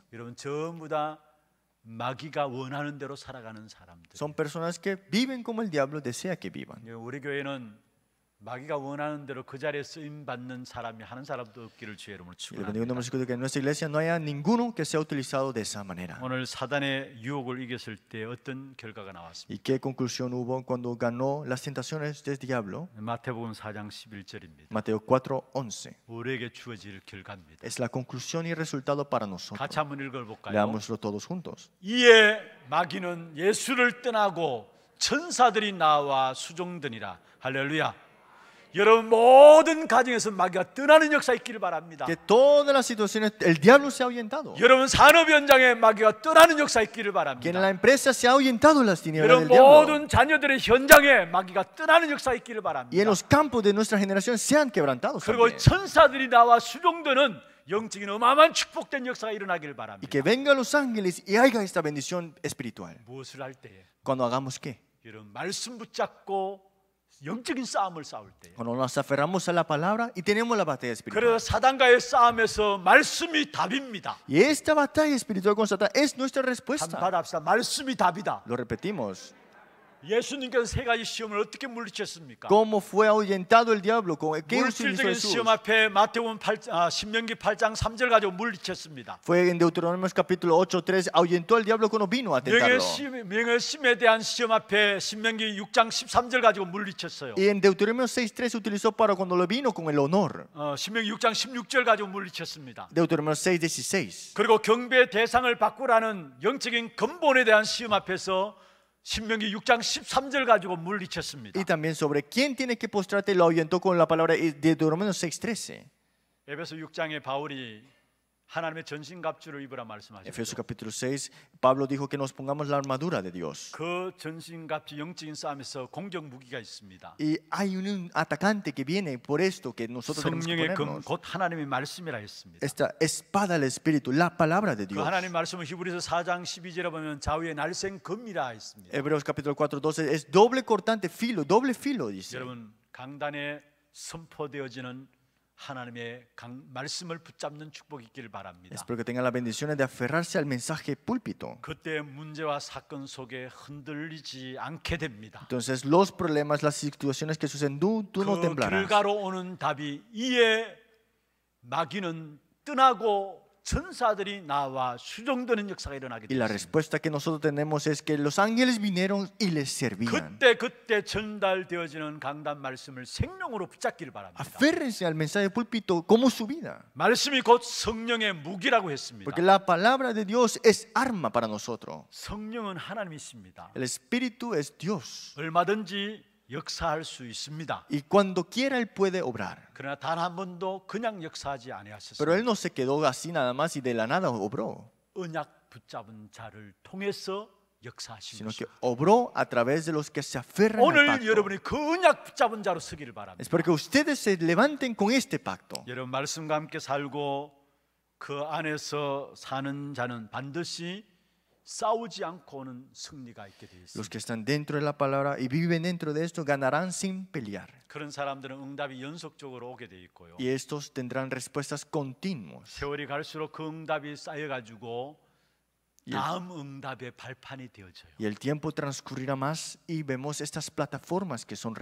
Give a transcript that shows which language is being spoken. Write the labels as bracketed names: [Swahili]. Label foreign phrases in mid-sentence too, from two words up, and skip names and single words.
[Korean] 여러분 전부 다 마귀가 원하는 대로 살아가는 사람들. [Spanish] Son personas que viven como el diablo desea que vivan. [Korean] 우리 교회는 마귀가 원하는 대로 그 자리에 쓰임 받는 사람이 하는 사람도 없기를 주의 이름으로 [Spanish] Y le bendigo en [Korean] 축원합니다. [Spanish] nombre de Jesús que en nuestra iglesia no haya ninguno que sea utilizado de esa manera. [Korean] 오늘 사단의 유혹을 이겼을 때 어떤 결과가 나왔습니까? [Spanish] ¿Y qué conclusión hubo cuando ganó las tentaciones del diablo? [Korean] 마태복음 4장 11절입니다. [Spanish] Mateo 4:11. [Korean] 우리에게 주어질 결과입니다. [Spanish] Es la conclusión y resultado para nosotros. [Korean] 같이 한번 읽어볼까요? [Spanish] Leámoslo todos juntos. [Korean] 이에 마귀는 예수를 떠나고 천사들이 나와 수종드니라. 할렐루야. 여러분 모든 가정에서 마귀가 떠나는 역사 있기를 바랍니다. [Spanish] Que todas las situaciones el diablo se ha ahuyentado. [Korean] 여러분 산업 현장에 마귀가 떠나는 역사 있기를 [Spanish] Que en [Korean] 바랍니다. [Spanish] la empresa se ha ahuyentado las tinieblas [Korean] 여러분 [Spanish] del diablo. [Korean] 모든 자녀들의 현장에 마귀가 떠나는 역사 있기를 [Spanish] Y en [Korean] 바랍니다. [Spanish] los campos de nuestra generación sean quebrantados [Korean] 그리고 [Spanish] también. [Korean] 천사들이 나와 수종드는 영적인 어마어마한 축복된 역사가 일어나기를 [Spanish] Y [Korean] 바랍니다. [Spanish] que vengan los ángeles y haya esta bendición espiritual. [Korean] 무엇을 할 때에 [Spanish] Cuando hagamos qué? [Korean] 여러분 말씀 붙잡고 영적인 싸움을 싸울 때에 [Spanish] Cuando nos aferramos a la palabra y tenemos la batalla espiritual. [Korean] 그래서 사단과의 싸움에서 말씀이 답입니다. [Spanish] Y esta batalla espiritual con Satanás es nuestra [Korean] 한번 [Spanish] respuesta. [Korean] 받아봅시다. 말씀이 답이다. [Spanish] Lo repetimos. [Korean] 예수님께서 세 가지 시험을 어떻게 물리쳤습니까? [Spanish] ¿Cómo fue ahuyentado el diablo? ¿Qué utilizó [Korean] 물질적인 [Spanish] Jesús? [Korean] 시험 앞에 마태복음 신명기 8장 3절 가지고 물리쳤습니다. [Spanish] Fue en Deuteronomio capítulo 8:3 ahuyentó al diablo cuando vino a tentarlo. [Korean] 명예심에 대한 시험 앞에 신명기 6장 13절 가지고 물리쳤어요. [Spanish] Y en Deuteronomio 6:3 se utilizó para cuando lo vino con el honor. [Korean] 신명기 6장 16절 가지고 물리쳤습니다. [Spanish] Deuteronomio 6:16. [Korean] 그리고 경배의 대상을 바꾸라는 영적인 근본에 대한 시험 앞에서 신명기 6장 13절 가지고 물리쳤습니다. [Spanish] Y también sobre quién tiene que postrarte lo ahuyentó con la palabra de Deuteronomio 6:13. [Korean] 에베소 6장에 바울이 하나님의 전신갑주를 입으라 말씀하셨죠. [Spanish] Efesios capítulo 6, Pablo dijo que nos pongamos la armadura de Dios. [Korean] 그 전신갑주 영적인 싸움에서 공격 무기가 있습니다. [Spanish] Y hay un atacante que viene por esto que nosotros tenemos que [Korean] 성령의 금 [Spanish] ponernos. [Korean] 곧 하나님의 말씀이라 했습니다. [Spanish] Esta espada del Espíritu, la palabra de [Korean] 그 [Spanish] Dios. [Korean] 하나님 말씀은 히브리서 4장 12절에 보면 좌우의 날쌘 금이라 했습니다. [Spanish] Hebreos capítulo 4:12 es doble cortante filo, doble filo dice. [Korean] 여러분 강단에 선포되어지는 하나님의 말씀을 붙잡는 축복이 있기를 바랍니다. [Spanish] Espero que tengan las bendiciones de aferrarse al mensaje púlpito. [Korean] 그때 문제와 사건 속에 흔들리지 않게 됩니다. [Spanish] Entonces los problemas, las situaciones que suceden, tú no [Korean] 그 [Spanish] temblarás. [Korean] 결과로 오는 답이 이에 마귀는 떠나고 천사들이 나와 수종되는 역사가 일어나게 [Spanish] Y la [Korean] 됩니다. [Spanish] respuesta que nosotros tenemos es que los ángeles vinieron y les servían. [Korean] 그때 전달되어지는 강단 말씀을 생명으로 붙잡기를 바랍니다. [Spanish] Aférrense al mensaje púlpito como su vida. [Korean] 말씀이 곧 성령의 무기라고 했습니다. [Spanish] Porque la palabra de Dios es arma para nosotros. [Korean] 성령은 하나님이십니다. [Spanish] El Espíritu es Dios. [Korean] 얼마든지 역사할 수 있습니다. [Spanish] Y cuando quiera Él puede obrar. [Korean] 그러나 단 한 번도 그냥 역사하지 [Spanish] Pero [Korean] 아니하셨습니다. [Spanish] Él no se quedó así nada más y de la nada obró. [Korean] 언약 붙잡은 자를 통해서 역사하신 [Spanish] Sino que [Korean] 것입니다. [Spanish] obró a través de los que se aferran al [Korean] 오늘 [Spanish] pacto. [Korean] 여러분이 그 언약 붙잡은 자로 서기를 바랍니다. [Spanish] Espero que ustedes se levanten con este pacto. [Korean] 여러분 말씀과 함께 살고 그 안에서 사는 자는 반드시 싸우지 않고는 승리가 있게 되어 [Spanish] Los [Korean] 있습니다. [Spanish] que están dentro de la palabra y viven dentro de esto ganarán sin pelear. [Korean] 그런 사람들은 응답이 연속적으로 오게 돼 있고요. [Spanish] Y estos tendrán respuestas continuas. [Korean] 세월이 갈수록 그 응답이 쌓여가지고 다음 응답의 발판이 되어져요. [Spanish] Y el tiempo transcurrirá más y vemos estas plataformas que son